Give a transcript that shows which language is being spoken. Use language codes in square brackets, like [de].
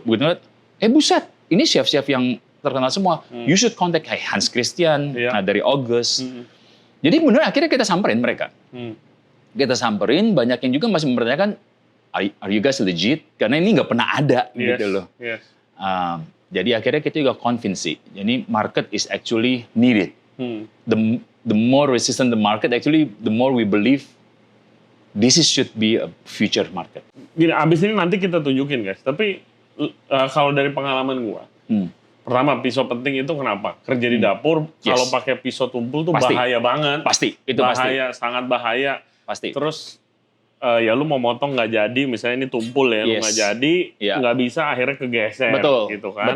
[id] Begitu ngeliat, buset, ini chef-chef yang terkenal semua. [en] You should contact Hans Christian, [id] dari [en] August. [id] Jadi benar akhirnya kita samperin mereka. Kita samperin, banyak yang juga masih mempertanyakan, [en] are you guys legit? [id] Karena ini nggak pernah ada gitu loh. Jadi akhirnya kita juga convince sih. Jadi [en] market is actually needed. The more resistant the market, actually the more we believe this should be a future market. [id] Gini, abis ini nanti kita tunjukin guys. Tapi kalau dari pengalaman gua, pertama pisau penting itu kenapa? Kerja di dapur, kalau pakai pisau tumpul tuh bahaya banget. Pasti, itu bahaya, sangat bahaya. Pasti. Terus ya lu mau motong nggak jadi, misalnya ini tumpul ya, lu nggak jadi, nggak bisa, akhirnya kegeser, gitu kan.